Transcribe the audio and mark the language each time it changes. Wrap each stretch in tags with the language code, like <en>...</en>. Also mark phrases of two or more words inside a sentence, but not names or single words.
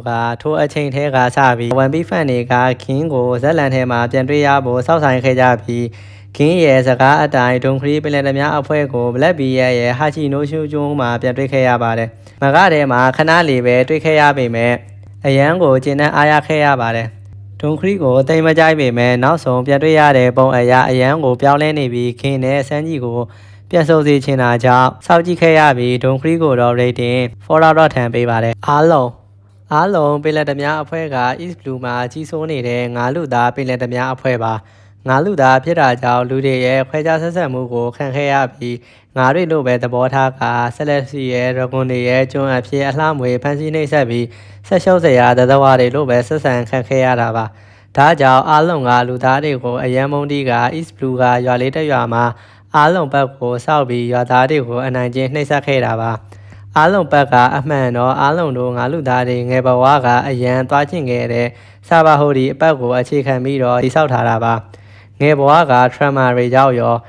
<my>ကထိုအချိန်ထဲကစပြီး One Piece fan တွေကခင်းကိုဇက်လန်ထဲမှာပြန်တွေ့ရဖို့စောင့်ဆိုင်ခဲ့ကြပြီးခင်းရဲ့စကားအတိုင်းဒွန်ခရီပင်လယ်ဓမြအဖွဲ့ကို Black Bee ရဲ့ဟာချီနိုရှိုကျွန်းမှာပြန်တွေ့ခဲ့ရပါတယ်မကထဲမှာခဏလေးပဲတွေ့ခဲ့ရ ပေမဲ့အရန်ကိုကျင်းနဲ့အားရခဲ့ရပါတယ်ဒွန်ခရီကိုတိမ်မကြိုက်ပေမဲ့နောက်ဆုံးပြန်တွေ့ရတဲ့ပုံအရာအရန်ကိုပြောင်းလဲနေပြီးခင်းနဲ့စန်းကြီးကိုပြန်ဆုံစေချင်တာကြောင့်စောင့်ကြည့်ခဲ့ရ ပြီးဒွန်ခရီကိုတော့</my> <en>rating 4 out of 10</en> <my>ပေးပါတယ်အားလုံးပင်လယ်ဓမြအဖွဲ့က East Blue မှာကြီးစိုးနေတဲ့ငါးလူသားပင်လယ်ဓမြအဖွဲ့ပါငါးလူသားဖြစ်တာ ကြောင့်လူတွေရဲ့ခွဲခြားဆက်ဆံမှုကိုခံခဲ့ရပြီးငါးတွေလို့ပဲသဘောထားကဆက်လက်စီရဲ့ရကွန်တွေရဲ့ ကျွန်းအဖြစ်အလှမွေဖန်ဆီးနှိပ်စက်ပြီးဆက်ရှုပ်စရာသတ္တဝါတွေလို့ပဲဆက်ဆံခံခဲ့ရတာပါဒါကြောင့်အားလုံးကလူသားတွေကိုအယံမုံတီက East Blue ကရွာလေးတစ်ရွာမှာအားလုံးဘက်ကိုစောက်ပြီးရွာသားတွေကိုအနိုင်ကျင့်နှိပ်စက်ခဲ့တာပါအားလုံးဘက်ကအမှန်တော့အားလုံးတို့ငါလူသားတွေငယ်ဘဝကအယံသွားကျင်ခဲ့တဲ့စာဘာဟိုဒီအပတ်ကိုအခြေခံပြီးတော့တိဆောက်ထားတာပါငယ်ဘဝက trauma တွေကြောင့်ရော</my>